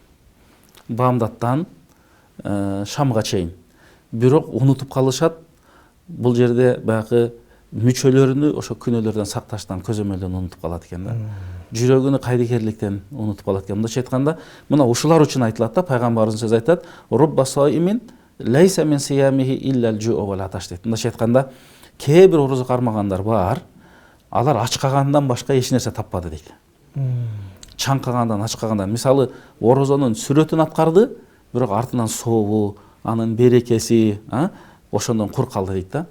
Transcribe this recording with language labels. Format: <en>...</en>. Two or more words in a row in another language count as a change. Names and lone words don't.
<ky>Баамдаттан шамга чейин. Бирок унутуп калышат, бул жерде баягы мүчөлөрүнү ошо күнөөлөрдөн сакташтан, көзөмөлдөн унутуп калат экен да. Жүрөгүнү кайдыгерликтен унутуп калат экен. Мындайча айтканда, мына ушулар үчүн айтылат да, пайгамбарыбыз сөз айтат,</ky> <ar>رب صائم ليس من صيامه إلا الجوع والعطش дейт.</ar> <ky>Мындайча айтканда, кээ бир орозо кармагандар бар, алар ач калгандан башка эч нерсе таппады дейт. Чаңкагандан, ач калгандан. Мисалы, орозонун сүрөтүн аткарды, бирок артынан сообу, анын берекеси, ошондон кур калды дейт да.</ky>